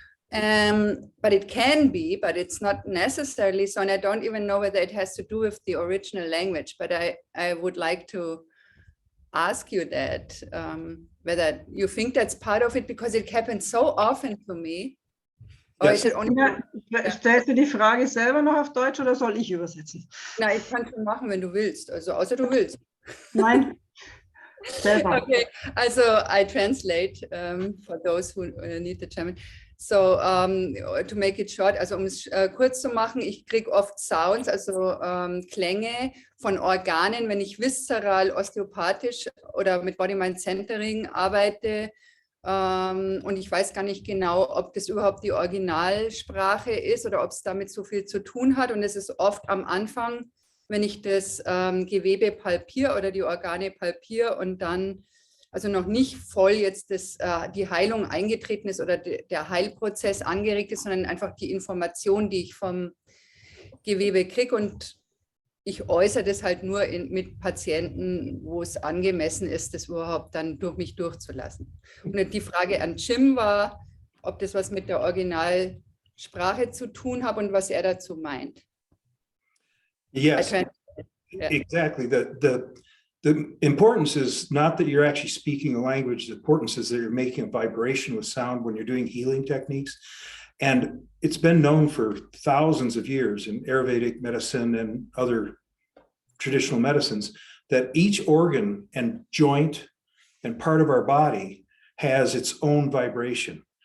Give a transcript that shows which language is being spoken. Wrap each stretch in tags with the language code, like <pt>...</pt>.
<en>But it can be, but it's not necessarily so. And I don't even know whether it has to do with the original language, but I would like to ask you that, whether you think that's part of it, because it happens so often to me. Or Yes. is it only...</en> <de>Ja, stellst du die Frage selber noch auf Deutsch oder soll ich übersetzen? Na, ich kann schon machen, wenn du willst, also außer du willst. Nein, selber.</de> <en>Okay, also I translate for those who need the German. So to make it short,</en> <de>also um es kurz zu machen, ich kriege oft Sounds, also Klänge von Organen, wenn ich viszeral, osteopathisch oder mit Body-Mind-Centering arbeite. Und ich weiß gar nicht genau, ob das überhaupt die Originalsprache ist oder ob es damit so viel zu tun hat. Und es ist oft am Anfang, wenn ich das Gewebe palpiere oder die Organe palpiere und dann, also noch nicht voll jetzt die Heilung eingetreten ist oder der Heilprozess angeregt ist, sondern einfach die Information, die ich vom Gewebe kriege. Und ich äußere das halt nur mit Patienten, wo es angemessen ist, das überhaupt dann durch mich durchzulassen. Und die Frage an Jim war, ob das was mit der Originalsprache zu tun hat und was er dazu meint.</de> <en>Yes, exactly. The importance is not that you're actually speaking a language. The importance is that you're making a vibration with sound when you're doing healing techniques. And it's been known for thousands of years in Ayurvedic medicine and other traditional medicines that each organ and joint and part of our body has its own vibration.</en>